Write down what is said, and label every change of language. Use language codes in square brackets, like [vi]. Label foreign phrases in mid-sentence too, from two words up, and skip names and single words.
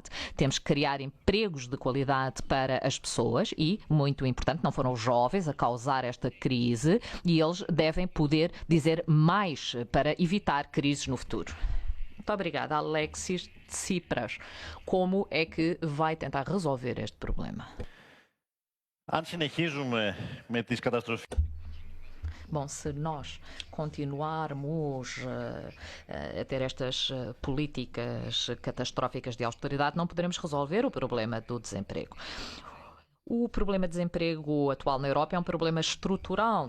[pt] Temos que criar empregos de qualidade para as pessoas e, muito importante, não foram os jovens a causar esta crise, e eles devem poder dizer mais para evitar crises no futuro. Muito obrigada, Alexis Tsipras. Como é que vai tentar resolver este problema? [el] Αν συνεχίζουμε με τις καταστροφές. [pt] Bom, se nós continuarmos a ter estas políticas catastróficas de austeridade, não poderemos resolver o problema do desemprego. O problema de desemprego atual na Europa é um problema estrutural.